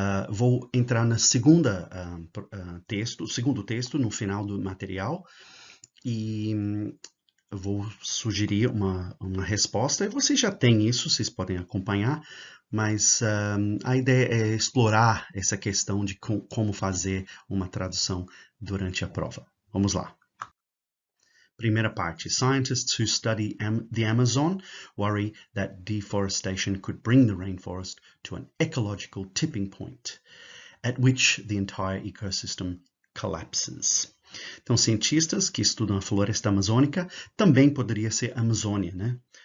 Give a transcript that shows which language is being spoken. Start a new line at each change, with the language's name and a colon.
Portuguese: Vou entrar na segundo texto, no final do material, e vou sugerir uma resposta. E vocês já têm isso, vocês podem acompanhar, mas a ideia é explorar essa questão de como fazer uma tradução durante a prova. Vamos lá. Primeira parte.
English: Scientists who study the Amazon worry that deforestation could bring the rainforest to an ecological tipping point, at which the entire ecosystem collapses.
Portuguese: Então, cientistas que estudam a floresta amazônica também poderia ser a Amazônia, né?